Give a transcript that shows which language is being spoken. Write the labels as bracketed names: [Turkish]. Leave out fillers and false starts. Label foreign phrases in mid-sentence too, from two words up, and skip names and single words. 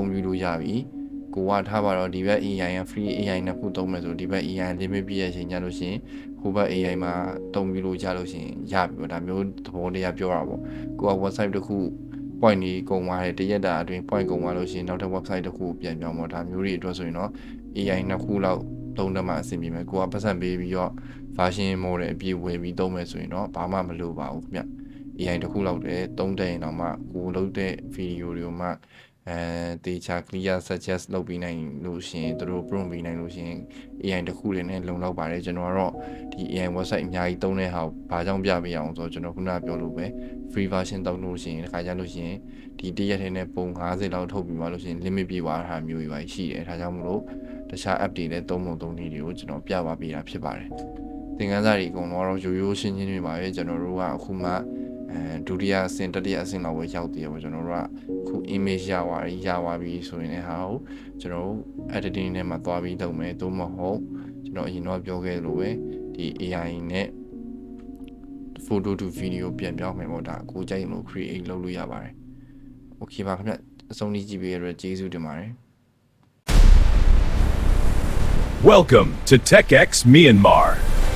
[Burmese] ပြုလို့ရပြီကိုကထားပါတော့ဒီဘက် AI က [English] free AI [Burmese] နှစ်ခုသုံးမယ်ဆိုဒီဘက် [English] AI limit [Burmese] ပြည့်ရဲ့ချိန်ကြလို့ရှိရင်ဟိုဘက် AI မှာသုံးပြီးလို့ရလို့ရှိရင်ရပြီပေါ့ဒါမျိုးသဘောတရားပြောတာပေါ့ကိုက website တစ်ခု point ကြီးကုန်သွားတယ်တရက်တာအတွင်း point ကုန်သွားလို့ရှိရင်နောက်ထပ် website တစ်ခုပြန်ပြောင်းပေါ့ဒါမျိုးတွေအတွက်ဆိုရင်တော့ AI နှစ် ခုလောက်သုံးတတ်မှအဆင်ပြေမယ်ကိုကပတ်စံပေးပြီးတော့ [English] version model [Burmese] အပြည့်ဝယ်ပြီးသုံးမယ်ဆိုရင်တော့ဘာမှမလိုပါဘူးခင်ဗျ AI တစ်ခုလောက်တည်းသုံးတဲ့ရင်တော့မှကိုလုပ်တဲ့ video တွေကိုမှတေချာ [English] clear suggest [Burmese] လုပ်ပြီးနိုင်လို့ရှိရင်တို့ prompt ပေးနိုင်လို့ရှိရင် AI တစ်ခုတည်းနဲ့လုံလောက်ပါတယ်ကျွန်တော်ကတော့ဒီ [English] AI website [Burmese] အများကြီးသုံးတဲ့ဟာကိုဘာကြောင့်ပြပေးအောင်ဆိုတော့ကျွန်တော်ခုနကပြောလို့ပဲ [English] free version [Burmese] သုံးလို့ရှိရင်တစ်ခါကျလို့ရှိရင် ဒီတရက်ထဲနဲ့ပုံ50လောက်ထုတ်ပြီးမှလို့ရှိရင် limit ပြည့်သွားတာမျိုးတွေပါရှိတယ်ဒါကြောင့်မလို့တခြား app တွေလည်းသုံးနည်းတွေကို ကျွန်တော်ပြပါပေးတာဖြစ်ပါတယ်သင်ခန်းစာတွေအကုန်လုံးတော့ရိုးရှင်းတွေပါပဲကျွန်တော်တို့ကအခုမှဒုတိယအဆင့်တတိယအဆင့်လောက်ပဲရောက်သေးတယ်ပေါ့ကျွန်တော်တို့ကခု image ရသွားပြီဆိုရင်လည်းဟာကိုကျွန်တော်တို့ editing နဲ့မှာသွားပြီးလုပ်မယ်သို့မဟုတ်ကျွန်တော်အရင်တော့ပြောခဲ့လို့ပဲဒီ AI နဲ့ [English] photo to video [Burmese] ပြန်ပြောင်းမယ်ပေါ့ဒါကိုကြိုက်လို့ create လုပ်လို့ရပါတယ် Okay ပါခင်ဗျအဆုံးထိကြည့်ပေးရတဲ့ကျေးဇူးတင်ပါတယ် [English] Welcome to TechX Myanmar.